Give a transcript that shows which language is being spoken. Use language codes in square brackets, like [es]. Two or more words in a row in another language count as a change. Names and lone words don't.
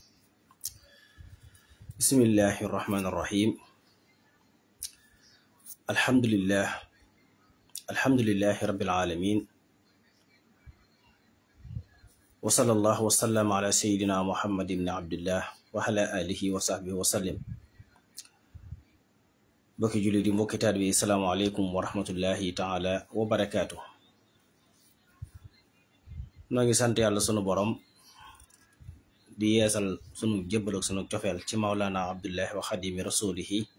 [ar] بسم الله الرحمن الرحيم. الحمد لله رب العالمين، وصلى الله وسلم على سيدنا محمد بن عبد الله وعلى آله وصحبه وسلم. [wo] bokki jullit yi mbokki taalibe bi [ar] السلام عليكم ورحمة الله تعالى وبركاته. [wo] noo ngi sant yàlla sunu borom di yeesal sunu jébbal ak sunu cofeel ci Mawlana Abdullahi wa Xadimi Rasulihi.